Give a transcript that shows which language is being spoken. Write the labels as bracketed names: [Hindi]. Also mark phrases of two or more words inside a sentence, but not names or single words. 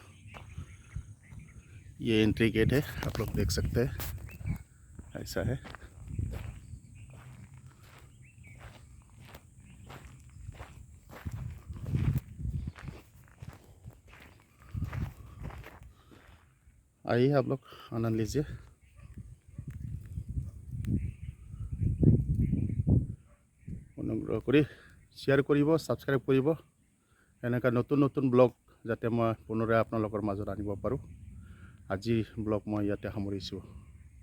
[Hindi] ये एंट्री गेट है आप लोग देख सकते हैं ऐसा है आइए आप लोग आनंद लीजिए [Assamese] অনুগ্ৰহ কৰি শ্বেয়াৰ কৰিব ছাবস্ক্ৰাইব কৰিব এনেকুৱা নতুন নতুন ব্লগ যাতে মই পুনৰাই আপোনালোকৰ মাজত আনিব পাৰোঁ আজি ব্লগ মই ইয়াতে সামৰিছোঁ